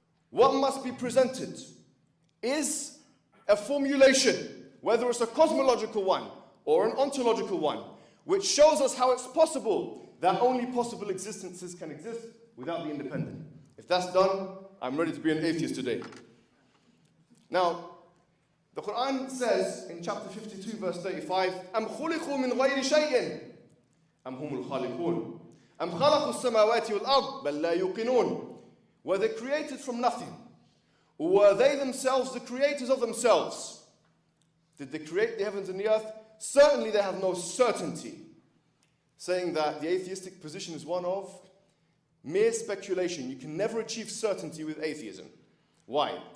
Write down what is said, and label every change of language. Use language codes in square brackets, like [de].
[en] What must be presented is a formulation, whether it's a cosmological one or an ontological one, which shows us how it's possible that only possible existences can exist without the independent. If that's done, I'm ready to be an atheist today. Now, the Quran says in chapter 52, verse 35, [ar] أَمْ خُلِقُوا مِنْ غَيْرِ شَيْءٍ أَمْ هُمُ الْخَالِقُونَ أَمْ خَلَقُوا السَّمَاوَاتِ وَالْأَرْضِ بَلْ لَا يُوقِنُونَ. [en] Were they created from nothing? Or were they themselves the creators of themselves? Did they create the heavens and the earth? Certainly they have no certainty. Saying that the atheistic position is one of mere speculation. You can never achieve certainty with atheism. Why?